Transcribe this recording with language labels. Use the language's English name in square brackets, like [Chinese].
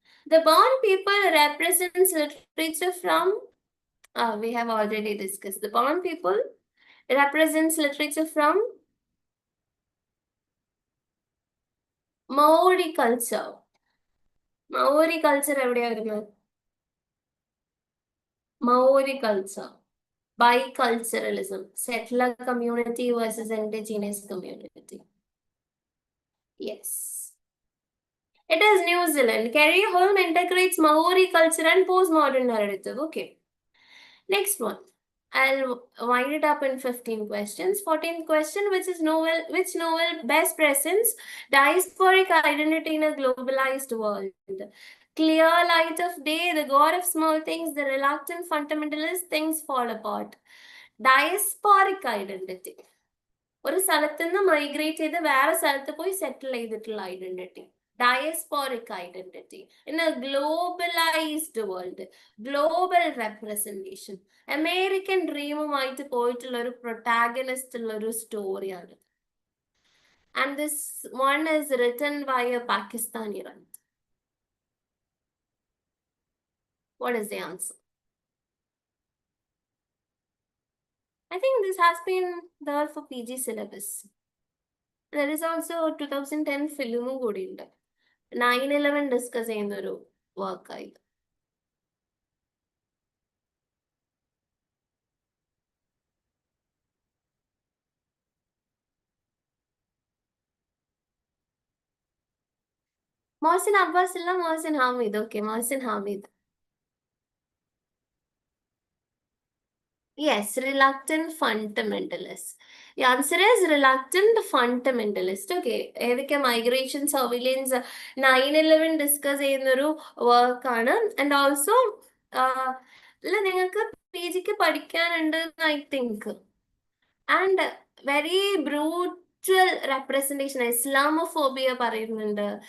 [English] The Bon people represents literature from, we have already discussed. The Bon people represents literature from Maori culture. Maori culture എവിടെയാ വരുന്നത്? Maori culture. Biculturalism. Settler community versus indigenous community. Yes. It is New Zealand. Carrie Holm integrates Maori culture and postmodern narrative. Okay. Next one. I'll wind it up in 15 questions. 14th question, which novel best presents diasporic identity in a globalized world? Clear light of day, the god of small things, the reluctant fundamentalist, things fall apart. Diasporic identity. [Malayalam] ഒരു സ്ഥലത്ത് നിന്ന് migrate ചെയ്ത് വേറെ സ്ഥലത്ത് പോയി സെറ്റിൽ ചെയ്തിട്ടുള്ള identity. [English] Diasporic identity in a globalized world, global representation. [Malayalam] American ഡ്രീമുമായിട്ട് പോയിട്ടുള്ള ഒരു പ്രൊട്ടാഗണിസ്റ്റ് ഉള്ള ഒരു സ്റ്റോറിയാണ്. [English] And this one is written by a Pakistani writer. What is the answer? I think this has been there for PG syllabus. There is also 2010 film [Malayalam] കൂടി ഉണ്ട്. 9/11 discuss ചെയ്യുന്ന ഒരു വർക്കായി. [English] Mohsin Abbas illa, Mohsin Hamid. Okay, Mohsin Hamid. Yes, reluctant fundamentalist. The answer is reluctant fundamentalist. [Malayalam] Okay, ഏതൊക്കെ migration surveillance 9/11 discuss ചെയ്യുന്നൊരു വർക്കാണ്. And also അല്ല, നിങ്ങൾക്ക് PGക്ക് പഠിക്കാനുണ്ട് [English] I think. And very brutal representation, Islamophobia പറയുന്നുണ്ട്.